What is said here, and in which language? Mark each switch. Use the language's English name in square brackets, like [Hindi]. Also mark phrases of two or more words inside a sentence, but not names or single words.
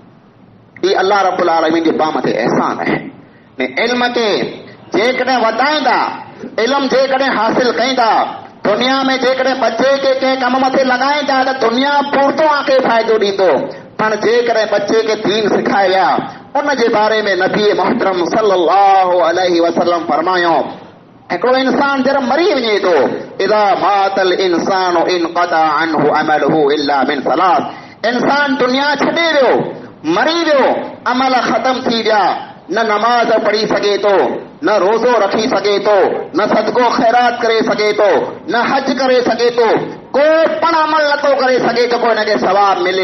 [Sindhi] ही [Arabic] الله رب العالمين [Sindhi] जो पाण मथे एहसान आहे। इल्म खे जेकॾहिं वधाईंदा, इल्म जेकॾहिं हासिल कईंदा, दुनिया में जेकॾहिं बच्चे खे कंहिं कम मथे लॻाईंदा त दुनिया पूरतो आंखे फ़ाइदो ॾींदो। पर जेकॾहिं बच्चे खे दीन सिखाए विया, उन जे बारे में नबी मोहतरम [Arabic] صلى الله عليه وسلم [Sindhi] फरमायो, हिकिड़ो इंसान जॾहिं मरी वञे थो, [Arabic] إذا مات الإنسان انقطع عنه عمله إلا من ثلاث, [Sindhi] इंसान दुनिया छॾे वियो, मरी वियो, अमल ख़तम थी विया, न नमाज पढ़ी सघे थो, न रोज़ो रखी सघे थो, न सदको ख़ैरात करे सघे थो, न हज करे सघे थो, को पण अमल नथो करे सघे जेको हिनखे सवाब मिले।